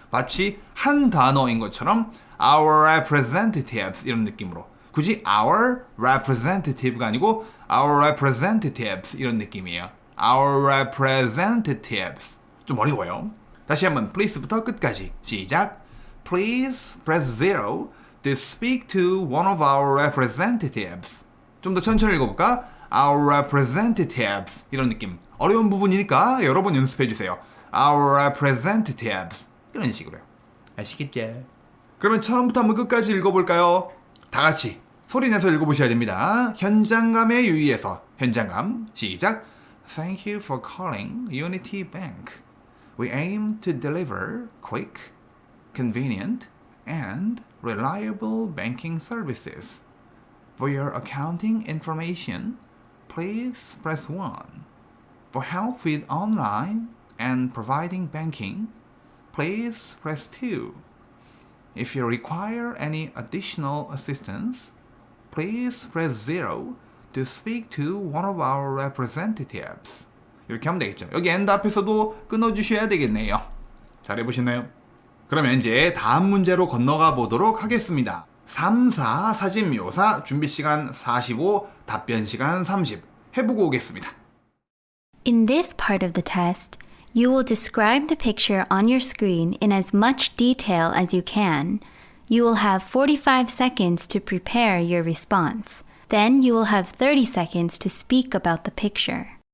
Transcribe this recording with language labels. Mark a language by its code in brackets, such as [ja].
[ko] 마치 한 단어인 것처럼 our representatives 이런 느낌으로 굳이 our representative가 아니고 our representatives 이런 느낌이에요. our representatives 좀 어려워요. 다시 한번 please부터 끝까지 시작. [en] Please press 0 to speak to one of our representatives. [ko] 좀 더 천천히 읽어볼까? Our representatives 이런 느낌. 어려운 부분이니까 여러 번 연습해주세요. Our representatives 이런 식으로요. 아시겠죠? 그러면 처음부터 한번 끝까지 읽어볼까요? 다 같이 소리 내서 읽어보셔야 됩니다. 현장감에 유의해서 현장감 시작. [en] Thank you for calling Unity Bank. We aim to deliver quick, convenient, and reliable banking services. For your accounting information, please press 1. For help with online and providing banking, please press 2. If you require any additional assistance, please press 0 to speak to one of our representatives. [ko] 이렇게 하면 되겠죠. 여기 end 앞에서도 끊어주셔야 되겠네요. 잘 해보셨나요? 그러면 이제 다음 문제로 건너가 보도록 하겠습니다. 3, 4 사진 묘사 준비 시간 45 답변 시간 30 해보고 오겠습니다. [en] In this part of the test, you will describe the picture on your screen in as much detail as you can. You will have 45 seconds to prepare your response. Then you will have 30 seconds to speak about the picture.